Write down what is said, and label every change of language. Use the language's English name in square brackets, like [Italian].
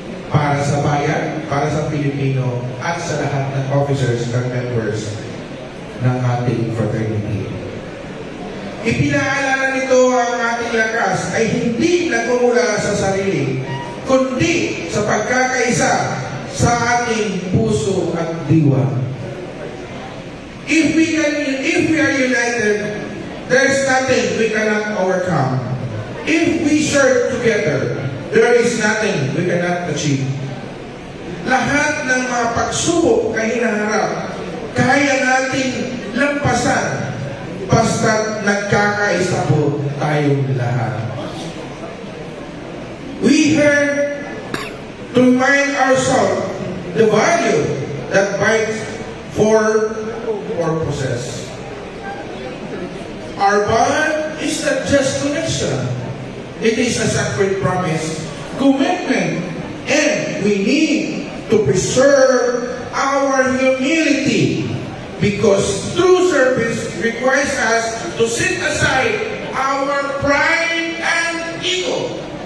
[Filipino] Para sa bayan, para sa Pilipino, at sa lahat ng [English] officers and members [Filipino] ng ating fraternity. Ipinaalala nito ang ating lakas ay hindi nagmumula sa sarili, kundi sa pagkakaisa sa ating puso at diwa. [English] If we are united, there's nothing we cannot overcome. If we serve together, there is nothing we cannot achieve. [Filipino] Lahat ng mga pagsubok na hinaharap, kaya nating lampasan basta't nagkakaisa po tayong lahat. [English] We here to remind ourselves the value that binds four purposes. Our bond is not just connection. It is a sacred promise, commitment, and we need to preserve our humility because true service requires us to set aside our pride and ego.